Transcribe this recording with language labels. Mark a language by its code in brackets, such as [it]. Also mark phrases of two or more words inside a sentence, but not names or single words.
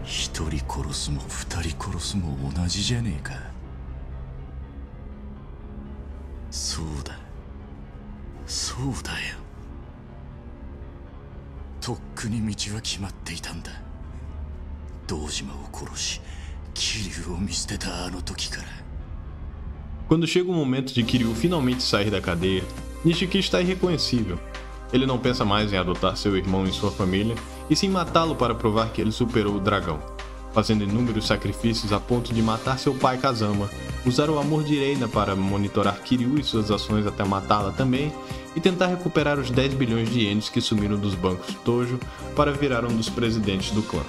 [ja] 一人殺すも二人殺すも同じじゃねえか。そうだ、そうだよ。とっくに道は決まっていたんだ。堂島を殺し、桐生を見捨てたあの時から。 [pt] Quando chega o momento de Kiryu finalmente sair da cadeia, Nishiki está irreconhecível. Ele não pensa mais em adotar seu irmão e sua família, e sim matá-lo para provar que ele superou o dragão, fazendo inúmeros sacrifícios a ponto de matar seu pai Kazama, usar o amor de Reina para monitorar Kiryu e suas ações até matá-la também, e tentar recuperar os 10 bilhões de ienes que sumiram dos bancos Tojo para virar um dos presidentes do clã.